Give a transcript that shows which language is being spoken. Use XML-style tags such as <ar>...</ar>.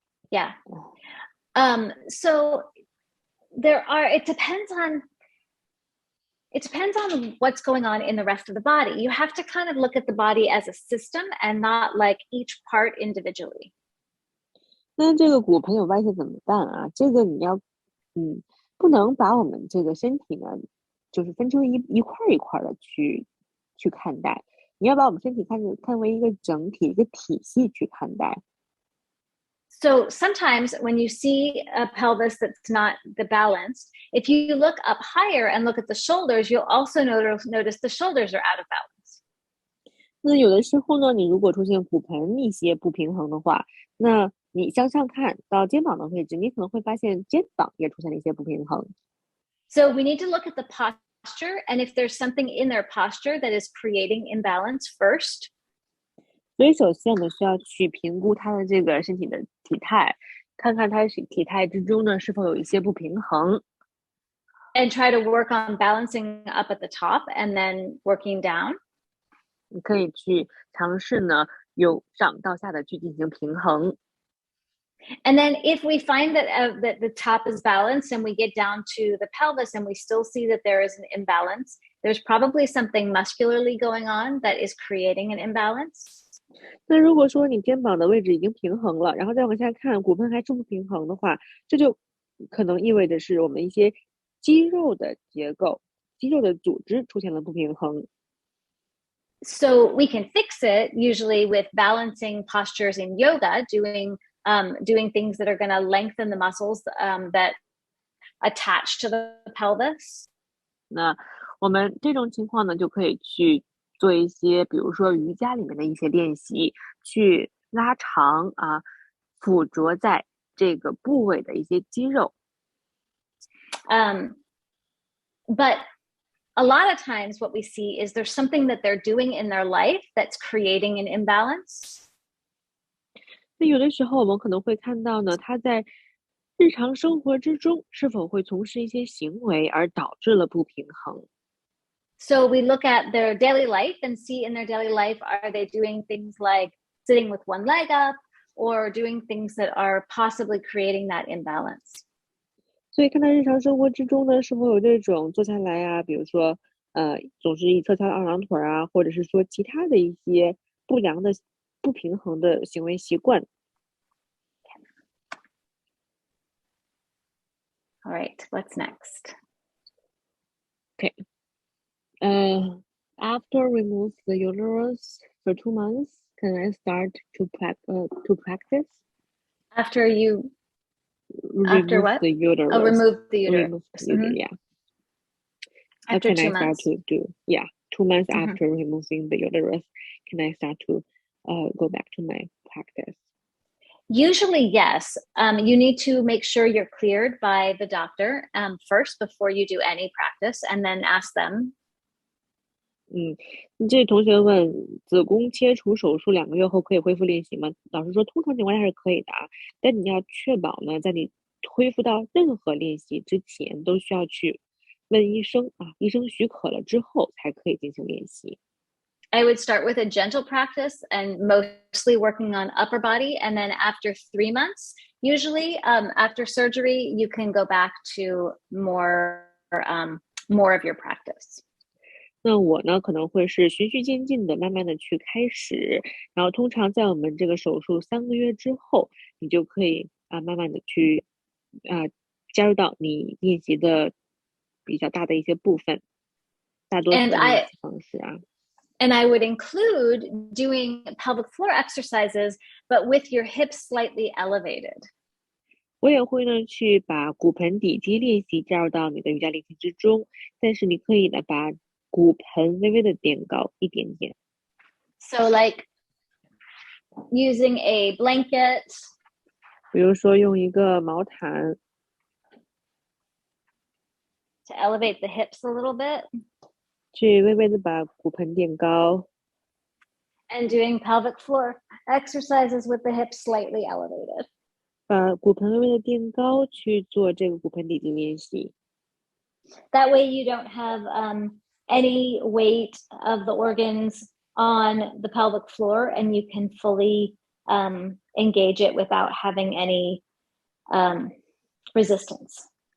<en>Yeah. So it depends on what's going on in the rest of the body. You have to kind of look at the body as a system and not like each part individually.</en> <zh>那这个骨盆有歪斜怎么办啊？这个你要，不能把我们这个身体呢，就是分成一块一块的去看待。你要把我们身体看为一个整体、一个体系去看待。</zh> <en>So sometimes when you see a pelvis that's not balanced, if you look up higher and look at the shoulders, you'll also notice the shoulders are out of balance.</en> <zh>那有的时候呢，你如果出现骨盆一些不平衡的话，那你向上看到肩膀的位置，你可能会发现肩膀也出现了一些不平衡。</zh> <en>So we need to look at the posture, and if there's something in their posture that is creating imbalance first.</en> <zh>所以首先我们需要去评估他的这个身体的体态，看看他体态之中呢是否有一些不平衡。</zh> <en>And try to work on balancing up at the top and then working down.</en> <zh>你可以去尝试呢，由上到下的去进行平衡。</zh> <en>And then if we find that the top is balanced and we get down to the pelvis and we still see that there is an imbalance, there's probably something muscularly going on that is creating an imbalance.</en> <zh>那如果说你肩膀的位置已经平衡了，然后再往下看骨盆还是不平衡的话，这就可能意味着是我们一些肌肉的结构、肌肉的组织出现了不平衡。</zh> <en>So we can fix it usually with balancing postures in yoga, doing things that are going to lengthen the muscles that attach to the pelvis.</en> <zh>那我们这种情况呢，就可以去做一些，比如说瑜伽里面的一些练习，去拉长附着在这个部位的一些肌肉。</zh> <en>But a lot of times what we see is there's something that they're doing in their life that's creating an imbalance.</en> <zh>那有的时候我们可能会看到呢，他在日常生活之中是否会从事一些行为而导致了不平衡。</zh> <en>So we look at their daily life and see in their daily life, are they doing things like sitting with one leg up or doing things that are possibly creating that imbalance?</en> <zh>所以看到日常生活之中呢，是否有这种坐下来啊，比如说总是一侧翘二郎腿啊，或者是说其他的一些不良的、不平衡的行为习惯。</zh> <en>All right, what's next? Okay. After remove the uterus for 2 months, can I start to practice? After you Remove what? the uterus. Oh, remove the uterus. Remove the uterus, yeah. After can 2 I start months. to do? Yeah, 2 months after removing the uterus, can I start to go back to my practice? Usually, yes. You need to make sure you're cleared by the doctor first before you do any practice, and then ask them.</en> <zh>这同学问，子宫切除手术2个月后可以恢复练习吗？老师说，通常情况下是可以的啊，但你要确保呢，在你恢复到任何练习之前，都需要去问医生啊，医生许可了之后才可以进行练习。</zh> <en>I would start with a gentle practice and mostly working on upper body. And then after 3 months, usually after surgery, you can go back to more of your practice.</en> <zh>那我呢，可能会是循序渐进的，慢慢的去开始，然后通常在我们这个手术3个月之后，你就可以慢慢的去加入到你练习的比较大的一些部分，大多数的练习方式啊。</zh> <en>And I would include doing pelvic floor exercises, but with your hips slightly elevated.</en> <zh>我也会呢去把骨盆底肌练习加入到你的瑜伽练习之中，但是你可以呢把骨盆微微的垫高一点点。</zh> <en>So like using a blanket.</en> <zh>比如说用一个毛毯。</zh> <en>To elevate the hips a little bit.</en> <zh>去微微的把骨盆垫高。</zh> <en>And doing pelvic floor exercises with the hips slightly elevated.</en> <zh>把骨盆微微的垫高，去做这个骨盆底肌练习。</zh> <en>That way you don't have any weight of the organs on the pelvic floor, and you can fully engage it without having any resistance.</en>